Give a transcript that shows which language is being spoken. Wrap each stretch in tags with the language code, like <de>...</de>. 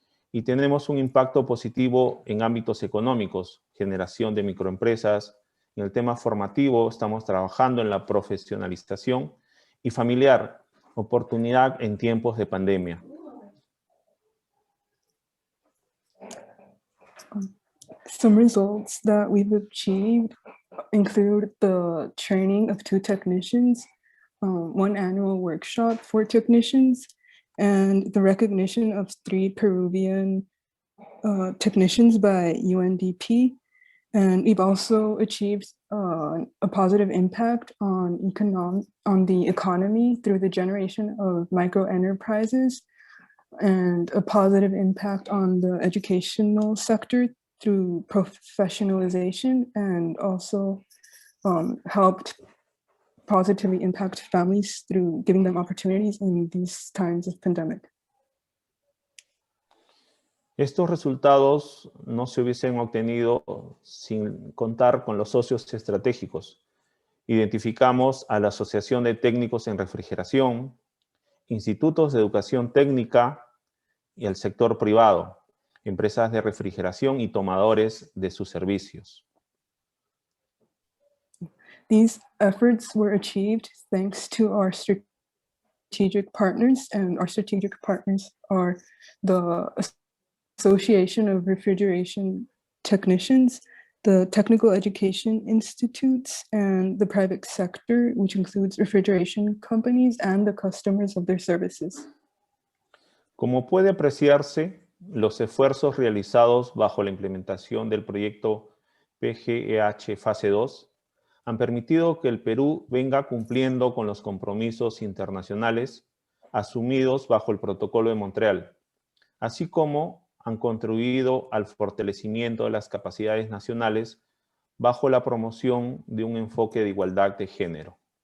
<es>Y tenemos un impacto positivo en ámbitos económicos, generación de microempresas. En el tema formativo estamos trabajando en la profesionalización y familiar, oportunidad en tiempos de pandemia.</es> <en>Some results that we've achieved include the training of 2 technicians, 1 annual workshop for technicians, and the recognition of 3 Peruvian technicians by UNDP. And we've also achieved a positive impact on the economy through the generation of micro enterprises, and a positive impact on the educational sector through professionalization, and also helped positively impact families through giving them opportunities in these times of pandemic.</en> <es>Estos resultados no se hubiesen obtenido sin contar con los socios estratégicos. Identificamos a la Asociación de Técnicos en Refrigeración, institutos de educación técnica y el sector privado, empresas de refrigeración y tomadores de sus servicios.</es> <en>These efforts were achieved thanks to our strategic partners, and our strategic partners are the Association of Refrigeration Technicians, the Technical Education Institutes, and the private sector, which includes refrigeration companies and the customers of their services.</en> <es>Como puede apreciarse, los esfuerzos realizados bajo la implementación del proyecto PGEH Fase 2 han permitido que el Perú venga cumpliendo con los compromisos internacionales asumidos bajo el Protocolo de Montreal, así como han contribuido al fortalecimiento de las capacidades nacionales bajo la promoción de un enfoque de igualdad de género.</es>